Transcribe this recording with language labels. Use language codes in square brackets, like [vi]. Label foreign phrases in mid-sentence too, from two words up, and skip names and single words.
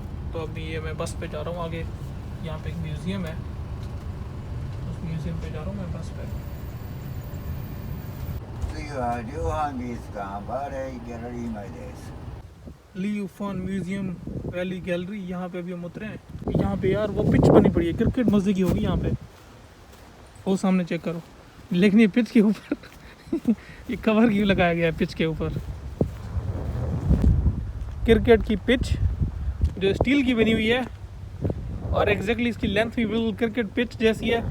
[hi] तो अभी ये मैं बस पे जा रहा हूँ आगे। यहाँ पे एक म्यूज़ियम है, उस म्यूज़ियम पे जा रहा हूँ मैं बस पे। [ja] 次は量販美術館バーレイギャラリー前です。 [hi] ली फॉन म्यूज़ियम वैली गैलरी, यहाँ पे अभी हम उतरे हैं। यहाँ पे यार वो पिच बनी पड़ी है, क्रिकेट मज़े की होगी यहाँ पे। वो सामने चेक करो, लेकिन ये पिच के ऊपर ये कवर क्यों लगाया गया है पिच के ऊपर? क्रिकेट की पिच जो स्टील की बनी हुई है और एग्जैक्टली इसकी लेंथ भी बिल्कुल क्रिकेट पिच जैसी है।